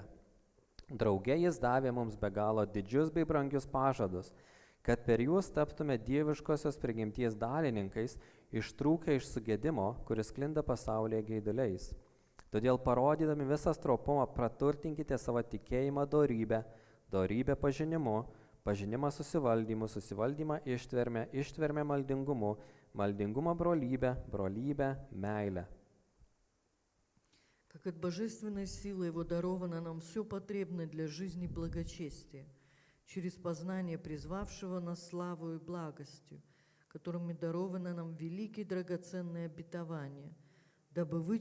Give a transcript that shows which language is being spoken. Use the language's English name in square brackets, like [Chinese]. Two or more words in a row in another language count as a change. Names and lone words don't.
[Lithuanian] Drauge Jis davė mums be galo didžius bei brangius pažadus, kad per juos taptume dieviškosios prigimties dalininkais, ištrūkę iš sugėdimo, kuris sklinda pasaulyje geiduliais. Todėl parodydami visą stropumą praturtinkite savo tikėjimą dorybę, dorybę pažinimu, pažinimą susivaldymu, susivaldymą ištvermę, ištvermę maldingumu, maldingumą brolybę, brolybę meilę. [Russian] Как от божественной силы Его даровано нам все потребное для жизни и благочестия, через познание призвавшего нас славою и благостью, которыми даровано нам великие драгоценные обетования, дабы вы